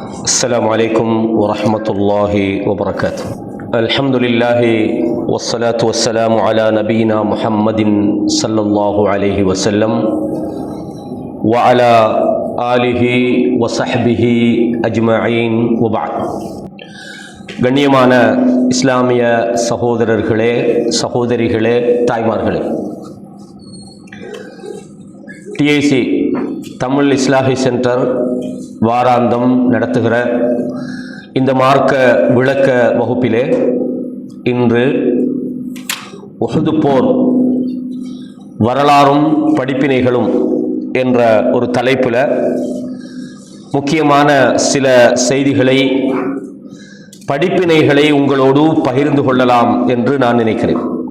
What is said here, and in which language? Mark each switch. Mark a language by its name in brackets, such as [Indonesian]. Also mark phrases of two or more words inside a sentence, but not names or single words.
[Arabic] السلام عليكم ورحمة الله وبركاته. الحمد لله والصلاة والسلام على نبينا محمد صلى الله عليه وسلم وعلى آله وصحبه أجمعين وبعد. [Tamil] கண்ணியமான இஸ்லாமிய சகோதரர்களே, சகோதரிகளே, தாய்மார்களே, டிஐசி தமிழ் இஸ்லாஹி சென்டர் வாராந்தம் நடத்துகிற இந்த மார்க்க விளக்க வகுப்பிலே இன்று உஹது போர் வரலாறும் படிப்பினைகளும் என்ற ஒரு தலைப்பில் முக்கியமான சில செய்திகளை, படிப்பினைகளை உங்களோடு பகிர்ந்து கொள்ளலாம் என்று நான் நினைக்கிறேன்.